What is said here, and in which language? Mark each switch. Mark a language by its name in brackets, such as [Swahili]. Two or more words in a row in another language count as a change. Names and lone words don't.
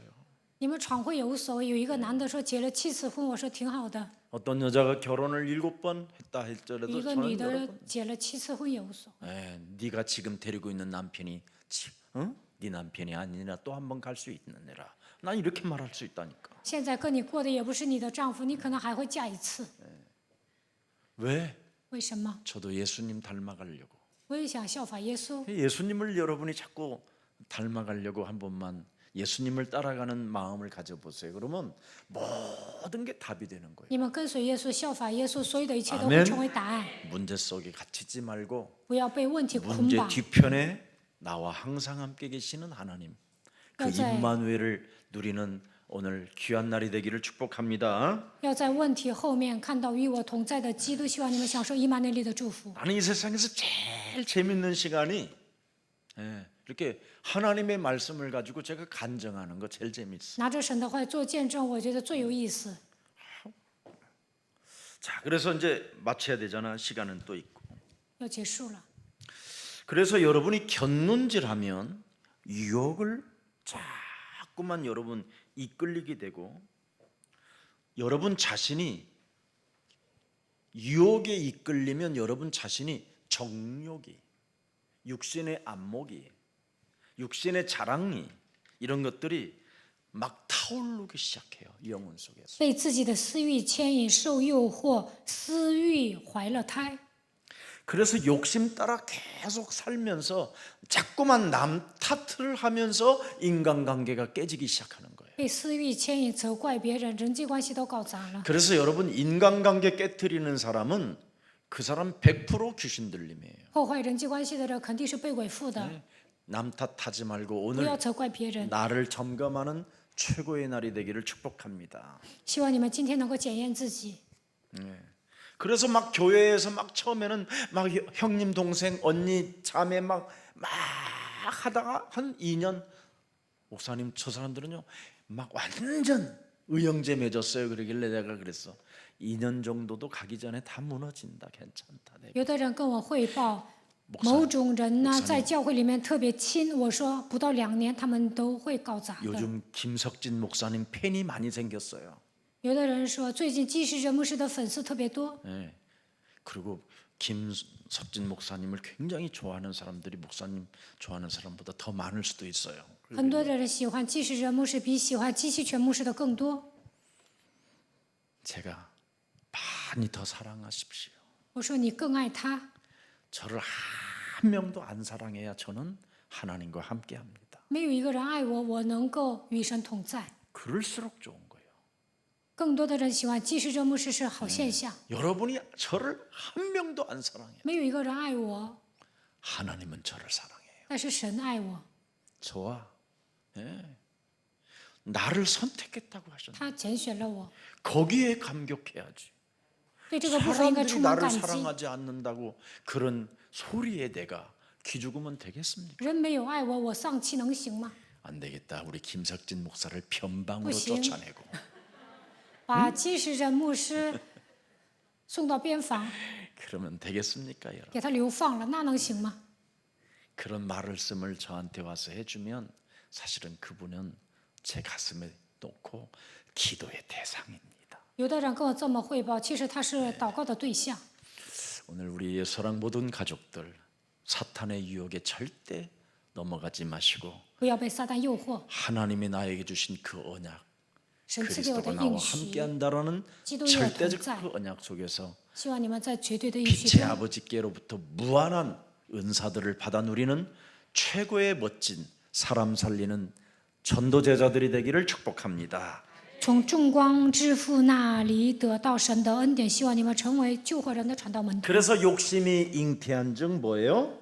[Chinese] 你们闯会也无所谓。有一个男的说结了7次婚，我说挺好的。 [Korean] 어떤 여자가 결혼을 7번 했다 [Chinese] 一 [Korean] 할지라도 [Chinese] 个女 [Korean] 저는 [Chinese] 的 [Korean] 여러분 [Chinese] 结了7次婚也无所谓。 [Korean] 네가 지금 데리고 있는 남편이 네 남편이 아니라 또 한 번 갈 수 있느니라 난 이렇게 말할 수 있다니까. [Chinese] 现在跟你过的也不是你的丈夫，你可能还会嫁一次。 [Korean] 왜? [Chinese] 为什么？ [Korean] 저도 예수님 닮아가려고. [Chinese] 我也想效法耶稣。 [Korean] 예수님을 여러분이 자꾸 닮아가려고 한 번만 예수님을 따라가는 마음을 가져보세요. 그러면 모든 게 답이 되는 거예요. [Chinese] 你们跟随耶稣，效法耶稣，所有的一切都 [Korean] 아멘 [Chinese] 会成为答案。 [Korean] 문제 속에 갇히지 말고 [Chinese] 不要被问题捆 [Korean] 문제 [Chinese] 绑。 [Korean] 뒤편에 나와 항상 함께 계시는 하나님, 그 맞아요. 임마누엘을 누리는 오늘 귀한 날이 되기를 축복합니다. [Chinese] 要在问题后面看到与我同在的基督，希望你们享受以马内利的祝福。 [Korean] 나는 이 세상에서 제일 재밌는 시간이 이렇게 하나님의 말씀을 가지고 제가 간증하는 거 제일 재밌어. [Chinese] 拿着神的话做见证，我觉得最有意思。 [Korean] 자, 그래서 이제 마쳐야 되잖아. 시간은 또 있고. [Chinese] 要结束了， [Korean] 그래서 여러분이 견눈질하면 유혹을 자꾸만 여러분 이끌리게 되고 여러분 자신이 유혹에 이끌리면 여러분 자신이 정욕이 육신의 안목이 육신의 자랑이 이런 것들이 막 타오르기 시작해요. 영혼 속에서. [Chinese] 被自己的私欲牵引，受诱惑，私欲怀了胎。 [Korean] 그래서 욕심 따라 계속 살면서 자꾸만 남 탓을 하면서 인간관계가 깨지기 시작하는 거예요. [Chinese] 被私欲牵引，责怪别人，人际关系都搞砸了。 [Korean] 그래서 여러분 인간관계 깨트리는 사람은 그 사람 100% 귀신 들림이에요. [Chinese] 破坏人际关系的人肯定是被鬼附的。 [Korean] 남 탓하지 말고 [Chinese] 不 [Korean] 오늘 [Chinese] 要责怪别人。 [Korean] 나를 점검하는 최고의 날이 되기를 축복합니다. [Chinese] 希望你们今天能够检验自己。 [Korean] 그래서 막 교회에서 막 처음에는 막 형님 동생 언니 자매 막 하다가 한 2년 목사님 저 사람들은요 막 완전 의형제 맺었어요. 그러길래 내가 그랬어. 2년 정도도 가기 전에 다 무너진다. 괜찮다. 내가. [Chinese] 有的人跟我汇报，某种人呢在教会里面特别亲，我说不到2年他们都会搞砸的。 [Korean] 요즘 김석진 목사님 팬이 많이 생겼어요. [Chinese] 有的人说最近基石人牧师的粉丝特别多， [Korean] 예. 그리고 김석진 목사님을 굉장히 좋아하는 사람들이 목사님 좋아하는 사람보다 더 많을 수도 있어요. [Chinese] 很多的人喜欢基石人牧师比喜欢基西全牧师的更多。 [Korean] 제가 많이 더 사랑하십시오. [Chinese] 我说你更爱他， [Korean] 저를 한 명도 안 사랑해야 저는 하나님과 함께합니다. [Chinese] 没有一个人爱我，我能够与神同在。 [Korean] 그럴수록 좋은 거예요. [Chinese] 更多的人喜欢基石人牧师是好现象， [Korean] 여러분이 저를 한 명도 안 사랑해요. [Chinese] 没有一个人爱我， [Korean] 하나님은 저를 사랑해요. [Chinese] 但是神爱我， [Korean] 저와 나를 선택했다고 하셨는데 [Chinese] 他拣选了我， [Korean] 거기에 감격해야지. [Chinese] 对这个部分应该 [Korean] 사람들이 [Chinese] 充满 [Korean] 나를 [Chinese] 感激。 [Korean] 사랑하지 않는다고 그런 소리에 내가 기죽으면 되겠습니까? [Chinese] 人没有爱我，我丧气能行吗？ [Korean] 안 되겠다. 우리 김석진 목사를 변방으로 부심. 쫓아내고 [Chinese] 把基石人牧师送到边防， [Korean] 그러면 되겠습니까, 여러분? [Chinese] 给他流放了，那能行吗？ [Korean] 그런 말씀을 저한테 와서 해주면 사실은 그분은 제 가슴에 놓고 기도의 대상입니다. [Chinese] 有的人跟我这么汇报，其实他是祷告的对象。 [Korean] 오늘 우리 예소랑 모든 가족들 사탄의 유혹에 절대 넘어가지 마시고 [Chinese] 不要被撒旦诱惑， [Korean] 하나님이 나에게 주신 그 언약 [Chinese] 神赐给我的 [Korean] 그리스도가 나와 [Chinese] 应许， [Korean] 함께한다라는 기도의 절대적 [Chinese] 동在。 [Korean] 그 언약 속에서 [Chinese] 希望你们在绝对的应许 [Korean] 빛의 [Chinese] 中， [Korean] 아버지께로부터 무한한 은사들을 받아 누리는 최고의 멋진 사람 살리는 전도 제자들이 되기를 축복합니다. [Chinese] 从众光之父那里得到神的恩典。希望你们成为救活人的传道门徒。 [Korean] 그래서 욕심이 잉태한 즉 뭐예요?